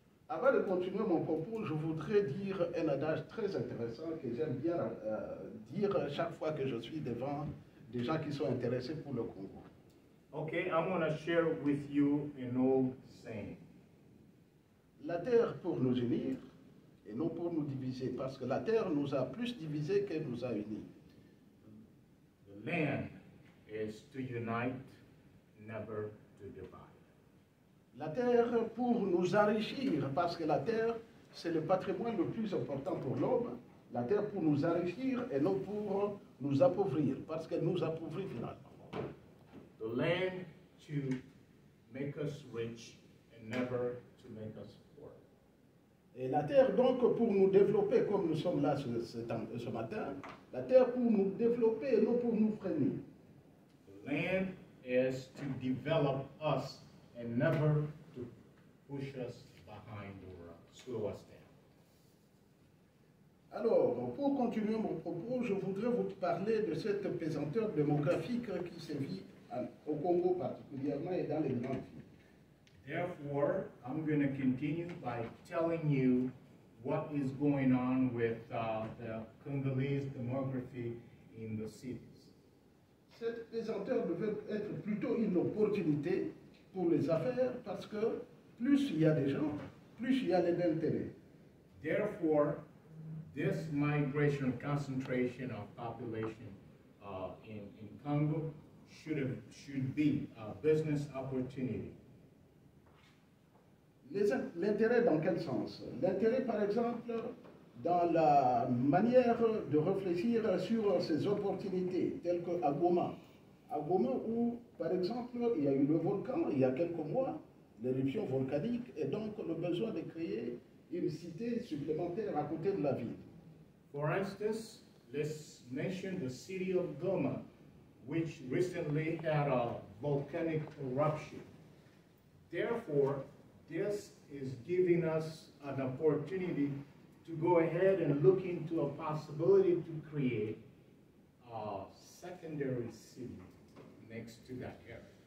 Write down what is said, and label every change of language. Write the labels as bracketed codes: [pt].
[fr] Avant de continuer mon propos, je voudrais dire un adage très intéressant que j'aime bien dire chaque fois que je suis devant des gens qui sont intéressés pour le Congo. [en] Okay, I'm going to share with you an old saying. [fr] La terre pour nous unir et non pour nous diviser, parce que la terre nous a plus divisés qu'elle nous a unis. [en] The land is to unite, never to divide. [fr] La terre pour nous enrichir, parce que la terre, c'est le patrimoine le plus important pour l'homme. La terre pour nous enrichir et non pour nous appauvrir, parce qu'elle nous appauvrit finalement. [en] The land to make us rich and never to make us poor. [fr] Et la terre, donc, pour nous développer, comme nous sommes là ce matin, la terre pour nous développer et non pour nous freiner. [en] The land is to develop us and never to push us behind or slow us down. [fr] Alors, pour continuer mon propos, je voudrais vous parler de cette pesanteur démographique qui sévit au Congo particulièrement et dans les grandes villes. [en] Therefore, I'm going to continue by telling you what is going on with the Congolese demography in the cities. [fr] Cette pesanteur devait être plutôt une opportunité pour les affaires parce que plus il y a des gens, plus il y a d'intérêt. [en] Therefore, this migration concentration of population in Congo should be a business opportunity. [fr] L'intérêt dans quel sens? L'intérêt, par exemple, dans la manière de réfléchir sur ces opportunités, telles qu'à Goma. À Goma où, par exemple, il y a eu le volcan il y a quelques mois, l'éruption volcanique, et donc le besoin de créer une cité supplémentaire à côté de la ville. [en] For instance, let's mention the city of Goma, which recently had a volcanic eruption. Therefore, this is giving us an opportunity to go ahead and look into a possibility to create a secondary city next to that area.